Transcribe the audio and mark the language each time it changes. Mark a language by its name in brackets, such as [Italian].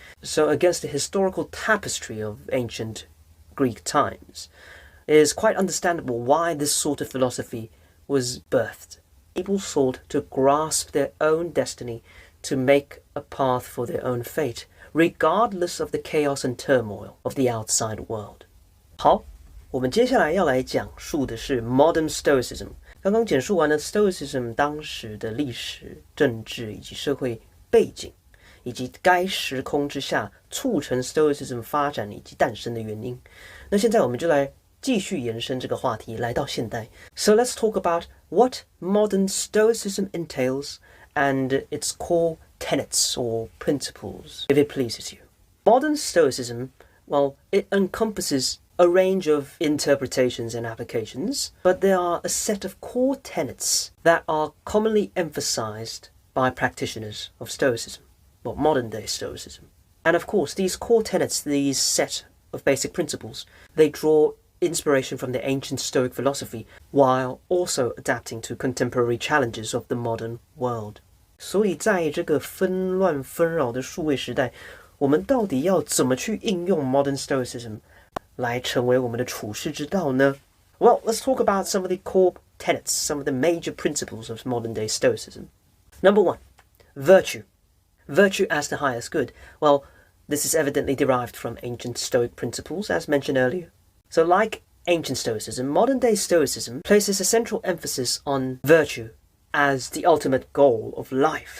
[English] So against the historical tapestry of ancient Greek times, it is quite understandable why this sort of philosophy was birthed. People sought to grasp their own destiny, to make a path for their own fate, regardless of the chaos and turmoil of the outside world. [Chinese] 好，我们接下来要来讲述的是 Modern Stoicism。刚刚简述完了 Stoicism 当时的历史、政治以及社会背景，以及该时空之下促成 Stoicism 发展以及诞生的原因。那现在我们就来继续延伸这个话题，来到现代。 [English] So let's talk about what modern Stoicism entails and its core tenets or principles, if it pleases you. Modern Stoicism, well, it encompasses a range of interpretations and applications, but there are a set of core tenets that are commonly emphasized by practitioners of Stoicism, or modern-day Stoicism. And of course, these core tenets, these set of basic principles, they draw inspiration from the ancient Stoic philosophy while also adapting to contemporary challenges of the modern world. [Chinese] 所以在这个纷乱纷扰的数位时代，我们到底要怎么去应用 Modern Stoicism 来成为我们的处世之道呢？ [English] Well, let's talk about some of the core tenets, some of the major principles of modern-day Stoicism. Number one, virtue. Virtue as the highest good. Well, this is evidently derived from ancient Stoic principles, as mentioned earlier. So like ancient Stoicism, modern-day Stoicism places a central emphasis on virtue as the ultimate goal of life.